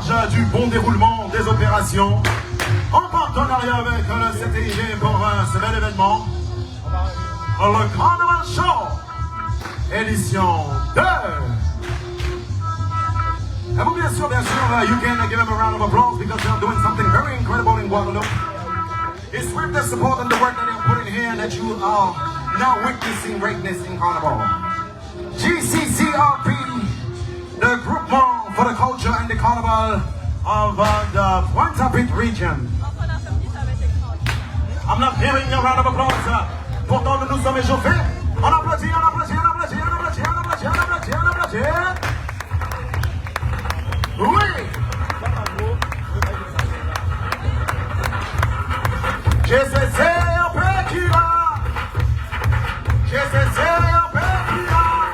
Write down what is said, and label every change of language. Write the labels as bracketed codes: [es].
[fr] Du bon déroulement des opérations en partenariat avec le CTIG pour ce bel événement, le Carnival Show édition 2. Et vous bien sûr, [en] you can give them a round of applause because they are doing something very incredible in Guadeloupe. It's with the support and the work that they are putting here that you are now witnessing greatness in Carnival. GCCRP, the groupement for the culture and the carnival of the Pointe-à-Pitre region. I'm not hearing a round of applause. [fr] Pourtant, nous nous sommes échauffés. On applaudit, on applaudit, on applaudit, on applaudit, on applaudit, on applaudit, on applaudit. Oui. GCCRP qui va. GCCRP qui va.